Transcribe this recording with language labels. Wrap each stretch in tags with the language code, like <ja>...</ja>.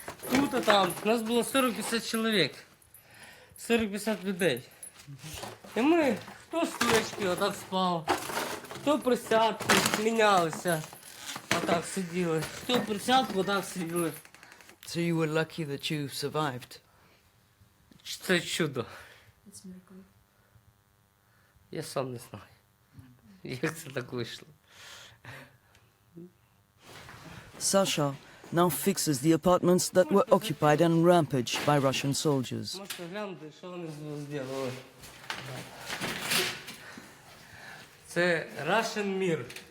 <uk>Тут і там, у нас було 40-50 чоловік. 40-50 людей. І ми, хто стулечки отак спав, хто присядки, мінялися, отак сиділи. Хто присядку, отак сиділи.</uk> <en>So you were lucky that you survived?</en> <uk>Це чудо. Я сам не знаю, як це так вийшло.</uk> <en>Sasha now fixes the apartments that were occupied and rampaged by Russian soldiers.</en> <uk>Можете глянути, що вони зробили. Це</uk> <en>Russian</en> <uk>мір.</uk>